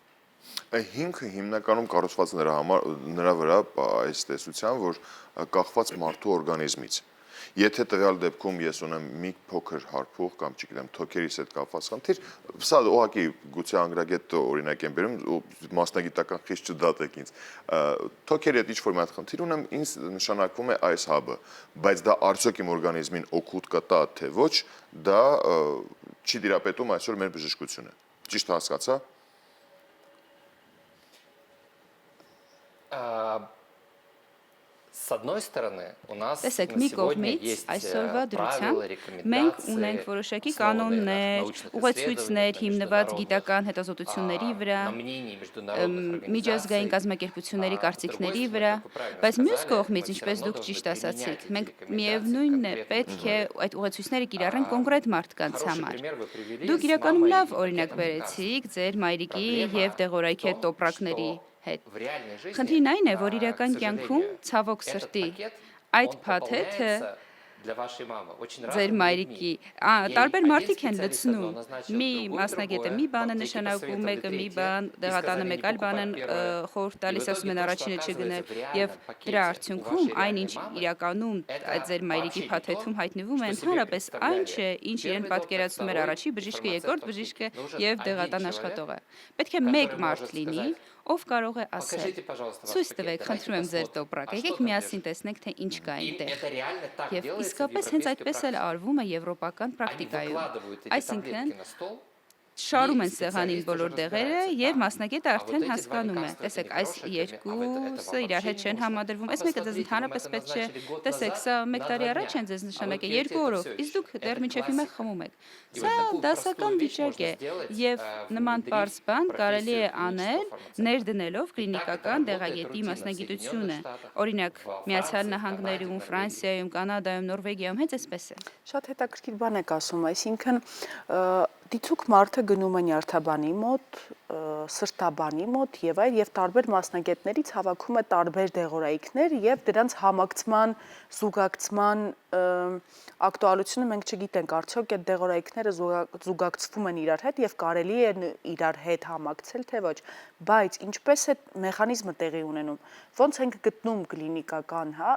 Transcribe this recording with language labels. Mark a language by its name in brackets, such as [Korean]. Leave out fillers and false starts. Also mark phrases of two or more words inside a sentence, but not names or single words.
[Armenian] Հիմքը հիմնականում կառուցված նրա վրա այս տեսության, որ կախված մարդու օրգանիզմից։ Եթե տվյալ դեպքում ես ունեմ մի փոքր հարփուղ կամ չգիտեմ թոքերիս հետ կապված խնդիր, սա ուղղակի գուցե անգրագետ օրինակ եմ բերում, մասնագիտական խիստ չդատեք ինձ։ Թոքերի հետ ինչ-որ մի հատ խնդիր ունեմ, ինձ նշանակվում է այս հաբը, բայց դա արդյոք իմ օրգանիզմին օգուտ կտա, թե ոչ, դա չի դիրապետում այսօր մեր բժշկությունը։ Ճիշտ հասկացա։ [Russian] С одной стороны, у нас [Armenian] Տեսեք, [Russian] на [Armenian] մի [Russian] сегодня [Armenian] կողմից [Russian] есть [Armenian] այսօրվա [Russian] правила, [Armenian] դրությամբ մենք ունենք [Russian] рекомендации, [Armenian] որոշակի [Russian] основанные на [Armenian] կանոններ, [Russian] научных [Armenian] ուղեցույցներ [Russian] исследованиях, [Armenian] հիմնված [Russian] международных, [Armenian] գիտական հետազոտությունների վրա, [Russian] на мнении международных [Armenian] միջազգային [Russian] организаций. [Armenian] կազմակերպությունների [Russian] С [Armenian] կարծիքների [Russian] другой [Armenian] վրա, [Russian] стороны, как вы правильно [Armenian] բայց մյուս [Russian] сказали, [Armenian] կողմից, [Russian] мы всё [Armenian] ինչպես [Russian] равно [Armenian] դուք [Russian] должны [Armenian] ճիշտ [Russian] применять [Armenian] ասացիք, [Russian] эти [Armenian] մենք [Russian] рекомендации [Armenian] միևնույնն է [Russian] конкретным [Armenian] պետք է [Russian] условиям. [Armenian] այդ ուղեցույցները կիրառենք կոնկրետ մարդկանց [Russian] Хороший [Armenian] համար։ [Russian] пример вы привели [Armenian] Դուք [Russian] с [Armenian] իրականում [Russian] мамой [Armenian] լավ [Russian] и [Armenian] օրինակ [Russian] пакетом лекарств. [Armenian] բերեցիք ձեր մայրիկի [Russian] Проблема [Armenian] եւ դեղորայքի [Russian] в том, [Armenian] տոպրակների [Russian] что [Armenian] հետ։ [Russian] в реальной жизни, [Armenian] Խնդիրն այն է, որ [Russian] к [Armenian] իրական կյանքում [Russian] сожалению, [Armenian] ցավոք [Russian] этот [Armenian] սրտի [Russian] пакет, [Armenian] այդ [Russian] он [Armenian] փաթեթը [Russian] пополняется для вашей мамы очень [Armenian] ձեր [Russian] разными [Armenian] մայրիկի [Russian] людьми. [Armenian] տարբեր [Russian] Ей [Armenian] մարդիկ [Russian] один [Armenian] են [Russian] специалист [Armenian] լցնում [Russian] одно назначил, [Armenian] մի [Russian] другой [Armenian] մասնագետը [Russian] другое, [Armenian] մի բան [Russian] в [Armenian] է [Russian] аптеке [Armenian] նշանակում, [Russian] посоветовали [Armenian] մեկը մի [Russian] третье, [Armenian] բան, [Russian] и [Armenian] դեղատանը [Russian] сказали, [Armenian] մեկ [Russian] не [Armenian] այլ բան են [Russian] покупать первое. [Armenian] խորհուրդ [Russian] И в [Armenian] տալիս, ասում են [Russian] итоге то, [Armenian] առաջինը [Russian] что [Armenian] չգնել [Russian] оказывается в [Armenian] եւ [Russian] реальном пакете [Armenian] դրա [Russian] у [Armenian] արդյունքում [Russian] вашей [Armenian] այն [Russian] реальной [Armenian] ինչ [Russian] мамы, [Armenian] իրականում [Russian] это [Armenian] այդ ձեր մայրիկի [Russian] вообще не [Armenian] փաթեթում [Russian] то, [Armenian] հայտնվում է [Russian] что себе [Armenian] ընդհանրապես այն չէ, [Russian] представляли [Armenian] ինչ իրեն [Russian] первый доктор, [Armenian] պատկերացնում էր [Russian] второй [Armenian] առաջի [Russian] и [Armenian] բժիշկը, [Russian] фармацевт [Armenian] երկրորդ [Russian] вообще. [Armenian] բժիշկը [Russian] Но уже [Armenian] եւ [Russian] один [Armenian] դեղատան [Russian] человек, [Armenian] աշխատողը։ Պետք է [Russian] который [Armenian] մեկ [Russian] может [Armenian] մարդ լինի, [Russian] сказать, [Armenian] ով կարող է ասել. [Russian] покажите, пожалуйста, ваш [Armenian] Ցույց [Russian] пакет, [Armenian] տվեք, [Russian] давайте [Armenian] խնդրում եմ ձեր [Russian] посмотрим, [Armenian] տոպրակը, [Russian] а что [Armenian] եկեք [Russian] там [Armenian] միասին [Russian] лежит. [Armenian] տեսնենք, թե ինչ կա [Russian] И [Armenian] այնտեղ։ [Russian] это реально так [Armenian] Եվ [Russian] делается в [Armenian] իսկապես հենց [Russian] европейской [Armenian] այդպես էլ [Russian] практике. [Armenian] արվում է եվրոպական [Russian] Они [Armenian] պրակտիկայում։ [Russian] выкладывают эти [Armenian] Այսինքն [Russian] таблетки на стол, [Armenian] շարում [Russian] и [Armenian] են սեղանին [Russian] специалист уже [Armenian] բոլոր դեղերը [Russian] разбирается. [Armenian] եւ [Russian] Так, [Armenian] մասնագետը [Russian] а вот [Armenian] արդեն [Russian] эти два [Armenian] հասկանում է։ [Russian] лекарства, это [Armenian] Տեսեք, [Russian] не [Armenian] այս [Russian] хорошая химия, а вот это [Armenian] երկուսը [Russian] вам [Armenian] իրար [Russian] вообще [Armenian] հետ [Russian] не [Armenian] չեն [Russian] нужно. [Armenian] համադրվում։ [Russian] А [Armenian] Այս մեկը ձեզ [Russian] посмотрите, вам [Armenian] ընդհանրապես [Russian] это [Armenian] պետք չէ։ [Russian] назначили год [Armenian] Տեսեք, [Russian] назад [Armenian] սա [Russian] на [Armenian] մեկ տարի [Russian] 2 [Armenian] առաջ [Russian] дня. [Armenian] են ձեզ [Russian] А вы [Armenian] նշանակել [Russian] пьете [Armenian] 2 [Russian] это [Armenian] օրով, [Russian] всё [Armenian] իսկ [Russian] еще. [Armenian] դուք դեռ [Russian] Это [Armenian] մինչև հիմա [Russian] классика. [Armenian] խմում եք։ [Russian] И [Armenian] Սա [Russian] вот такую [Armenian] դասական [Russian] простую вещь [Armenian] վիճակ [Russian] можно [Armenian] է [Russian] сделать, [Armenian] եւ նման [Russian] внедрив [Armenian] པարզ բան կարելի է [Russian] профессию [Armenian] անել [Russian] клинического фармацевта. [Armenian] ներդնելով [Russian] И так это [Armenian] կլինիկական [Russian] работает [Armenian] դեղագետի [Russian] рутинно в [Armenian] մասնագիտությունը։ [Russian] Соединенных Штатах, [Armenian] Օրինակ, [Russian] во Франции, [Armenian] Միացյալ [Russian] в [Armenian] Նահանգներում, [Russian] Канаде, в [Armenian] Ֆրանսիայում, Կանադայում, Նորվեգիայում հենց այսպես է։ Շատ հետաքրքիր բան եք ասում, այսինքն դիցուկ մարդը գնում է նյարդաբանի մոտ, սրտաբանի մոտ եւ այլ եւ տարբեր մասնագետներից հավաքում է տարբեր դեղորայքներ եւ դրանց համակցման, զուգակցման ակտուալությունը մենք չգիտենք, արդյոք այդ դեղորայքները զուգակցվում են իրար հետ եւ կարելի է իրար հետ համակցել թե ոչ, բայց ինչպես է մեխանիզմը տեղի ունենում, ոնց ենք գտնում կլինիկական,